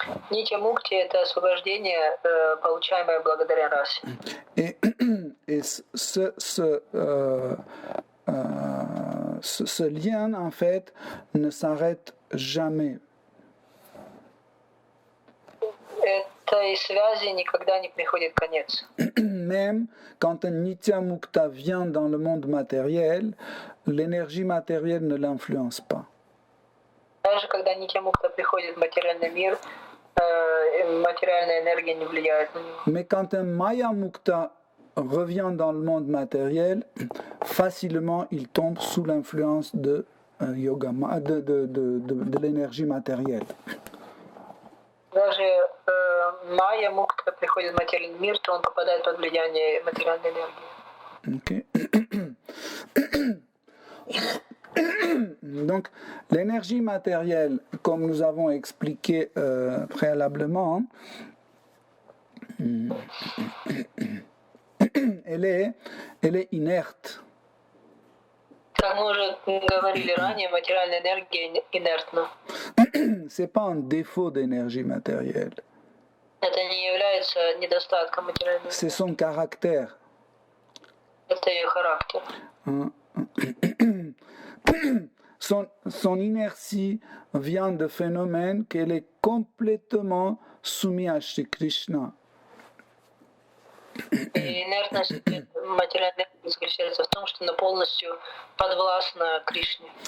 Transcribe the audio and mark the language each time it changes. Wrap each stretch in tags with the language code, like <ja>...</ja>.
<ru>Нитья мукти – это освобождение, получаемое благодаря расе.</ru> <fr>Et ce lien, en fait, ne s'arrête jamais.</fr> <ru>Этой связи никогда не приходит конец.</ru> <fr>Même quand un Nitya Mukta vient dans le monde matériel, l'énergie matérielle ne l'influence pas.</fr> <ru>Даже когда Нитья мукта приходит в материальный мир, материальная энергия не влияет на него.</ru> <fr>Mais quand un Maya Mukta revient dans le monde matériel, facilement il tombe sous l'influence de de l'énergie matérielle.</fr> <ru>Даже майя мукта приходит в материальный мир, то он попадает под влияние материальной энергии.</ru> <fr>Donc, l'énergie matérielle, comme nous avons expliqué préalablement, elle est inerte.</fr> <ru>Как мы уже говорили ранее, материальная энергия инертна.</ru> <fr>C'est pas un défaut d'énergie matérielle.</fr> <ru>Это не является недостатком материальной энергии.</ru> <fr>C'est son caractère.</fr> <ru>Это ее характер.</ru> <fr>Son inertie vient de phénomène qu'elle est complètement soumise à Shri Krishna.</fr> <ru>И инертность материальной энергии заключается в том, что она полностью подвластна Кришне.</ru>